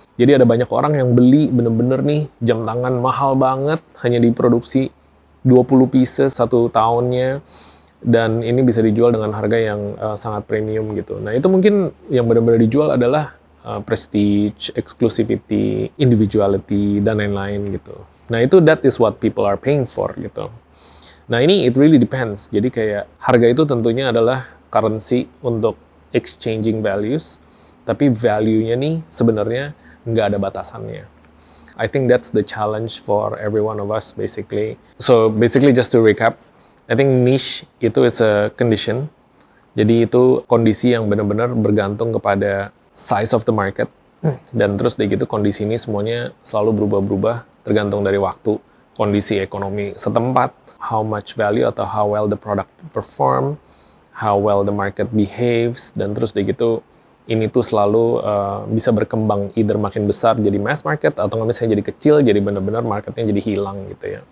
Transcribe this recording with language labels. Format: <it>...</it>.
<id>Jadi ada banyak orang yang beli bener-bener nih jam tangan mahal banget, hanya diproduksi 20 pieces 1 tahunnya, dan ini bisa dijual dengan harga yang sangat premium gitu. Nah itu mungkin yang benar-benar dijual adalah prestige, exclusivity, individuality, dan lain-lain gitu. Nah itu</id> <en>that is what people are paying for gitu.</en> <id>Nah ini</id> <en>it really depends.</en> <id>Jadi kayak harga itu tentunya adalah currency untuk exchanging values, tapi value-nya nih sebenarnya nggak ada batasannya.</id> <en>I think that's the challenge for every one of us basically. So basically just to recap, I think niche itu is a condition.</en> <id>Jadi itu kondisi yang benar-benar bergantung kepada</id> <en>size of the market.</en> <id>Dan terus dari gitu kondisi ini semuanya selalu berubah-berubah tergantung dari waktu, kondisi ekonomi setempat,</id> <en>how much value</en> <id>atau</id> <en>how well the product perform, how well the market behaves,</en> <id>dan terus dari gitu ini tuh selalu bisa berkembang either makin besar jadi mass market atau nggak misalnya jadi kecil jadi benar-benar marketnya jadi hilang gitu ya.</id>